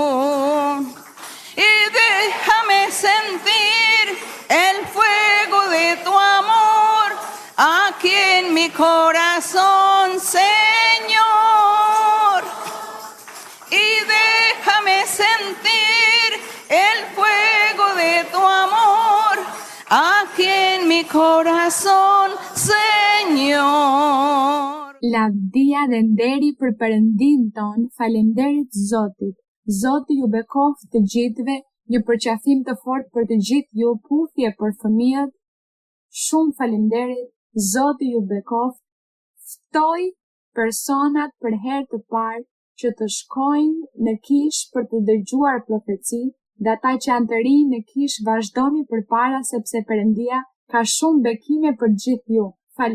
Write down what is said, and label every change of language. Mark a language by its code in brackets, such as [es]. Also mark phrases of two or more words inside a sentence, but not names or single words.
[es] Y déjame sentir el fuego de tu amor aquí en mi corazón, Señor. Y déjame sentir el fuego de tu amor aquí en mi corazón, Señor. [sq] Lavdia dhe nderi për Perëndin ton, falenderit Zotit. Zoti ju bekoft të gjithëve, një përqafim të fortë për të gjithë ju, puthje për fëmijët. Shumë falenderit, Zoti ju bekoft. Ftoj personat për herë të parë që të shkojnë në kishë për të dëgjuar profeci, dhe ata që janë të rinj në kishë vazhdoni përpara sepse Perëndia ka shumë bekime për gjithë ju.